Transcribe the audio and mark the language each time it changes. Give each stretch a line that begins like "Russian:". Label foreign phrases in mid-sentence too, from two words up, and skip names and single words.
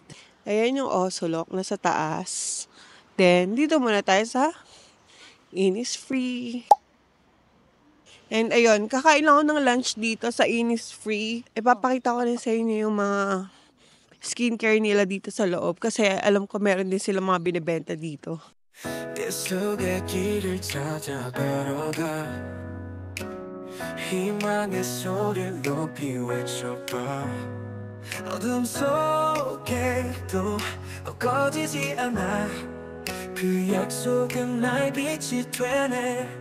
Filipino: Ayan yung Osulok, nasa taas. Then, dito muna tayo sa Innisfree. And ayun, kakain lang ako ng lunch dito sa Innisfree. Ipapakita ko rin sa inyo yung mga skincare nila dito sa loob. Kasi alam ko meron din sila mga binibenta dito.
Korean: 속의 길을 찾아 걸어가 희망의 소리를 높이 외쳐봐 어둠 속에도 꺼지지 않아 그 약속은 날 빛이 되네